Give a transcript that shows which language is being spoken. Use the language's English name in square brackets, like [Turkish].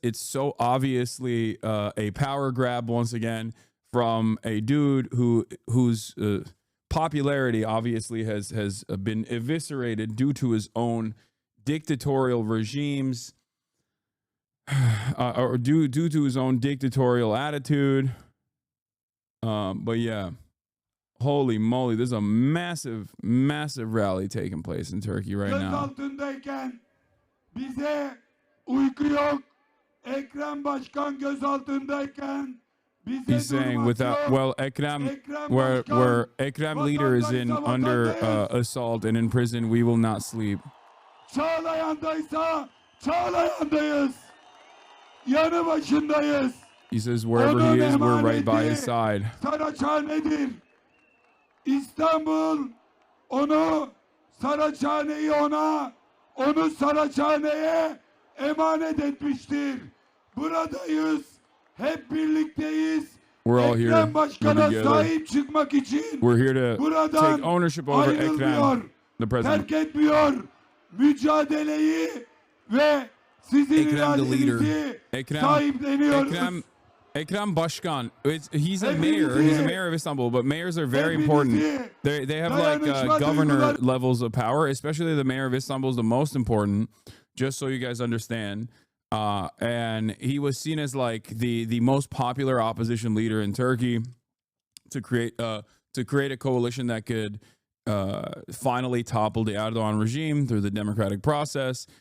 [English] It's so obviously a power grab once again from a dude whose popularity obviously has been eviscerated due to his own dictatorial regimes, or due to his own dictatorial attitude. But yeah. Holy moly, there's a massive rally taking place in Turkey right now. [Turkish] Bize uyku yok. Ekrem Başkan gözaltındayken [English] He's saying without, well, Ekrem, where Ekrem leader is under assault and in prison, we will not sleep. [Turkish] Çağlayan'daysa Çağlayan'dayız. Yanı başındayız. [English] He says wherever he is, we're right by his side. [Turkish] Saraçhane'dir. İstanbul onu, Saraçhane'yi ona, onu Saraçhane'ye emanet etmiştir. Buradayız, hep birlikteyiz. [English] We're all here [Turkish] Başkan'a sahip çıkmak için [English] we're here to take ownership over Ekrem, the president. [Turkish] Terk etmiyor mücadeleyi ve sizin iradenizi sahipleniyoruz. [English] Ekrem Başkan, he's a mayor. He's a mayor of Istanbul, but mayors are very important. They have like governor levels of power, especially the mayor of Istanbul is the most important, just so you guys understand. And he was seen as like the most popular opposition leader in Turkey to create a coalition that could finally topple the Erdogan regime through the democratic process.